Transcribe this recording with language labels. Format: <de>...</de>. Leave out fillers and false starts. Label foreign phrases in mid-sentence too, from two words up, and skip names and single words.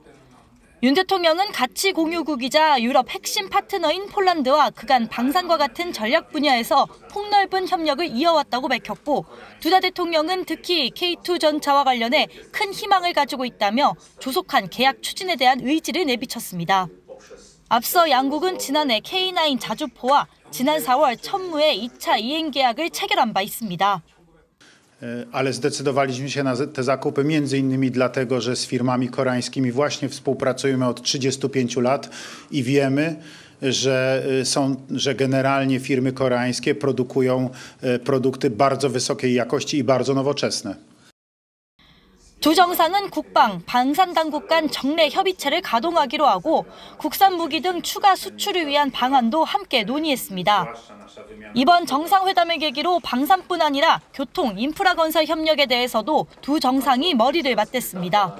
<ko>윤 대통령은 가치 공유국이자 유럽 핵심 파트너인 폴란드와 그간 방산과 같은 전략 분야에서 폭넓은 협력을 이어왔다고 밝혔고, 두다 대통령은 특히 K2 전차와 관련해 큰 희망을 가지고 있다며 조속한 계약 추진에 대한 의지를 내비쳤습니다. 앞서 양국은 지난해 K9 자주포와 지난 4월 천무의 2차 이행 계약을 체결한 바 있습니다.</ko> <pl>Ale zdecydowaliśmy się na te zakupy między innymi dlatego, że z firmami koreańskimi właśnie współpracujemy od 35 lat i wiemy, że generalnie firmy koreańskie produkują produkty bardzo wysokiej jakości i bardzo nowoczesne.</pl> <ko>두 정상은 국방, 방산 당국 간 정례 협의체를 가동하기로 하고 국산 무기 등 추가 수출을 위한 방안도 함께 논의했습니다. 이번 정상회담을 계기로 방산뿐 아니라 교통, 인프라 건설 협력에 대해서도 두 정상이 머리를 맞댔습니다.</ko>